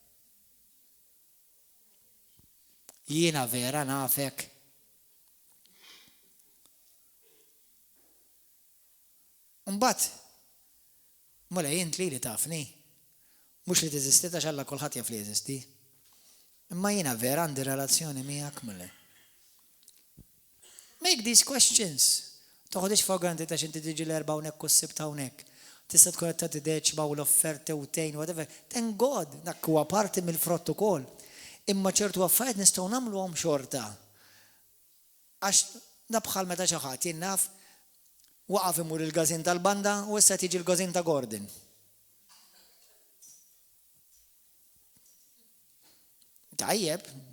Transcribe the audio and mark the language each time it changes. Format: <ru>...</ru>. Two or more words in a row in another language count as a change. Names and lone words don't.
<mt>Jiena vera nafek. Mbagħad mulej int li tafni. Mhux li teżisti għax Alla kulħadd jaf li jeżisti. Imma jiena vera għandi relazzjoni miegħek mulej.</mt> <en>Make these questions.</en> <mt>Toħodix</mt> <en>for granted</en> <mt>għax inti tiġi l-erba' hawnhekk u s-sibt hawnhekk. Tista' tkun qed tagħti deċba u l-offerti u tgħin whatever.</mt> <en>Thank God,</en> <mt>dak huwa parti mill-frott ukoll. Imma ċertu affarijiet nistgħu nagħmluhom xorta. Għax bħal meta xi ħadd jien naf waqaf imur il-gażin tal-banda u issa tiġi l-gażin ta' Gordon. Tajjeb.</mt>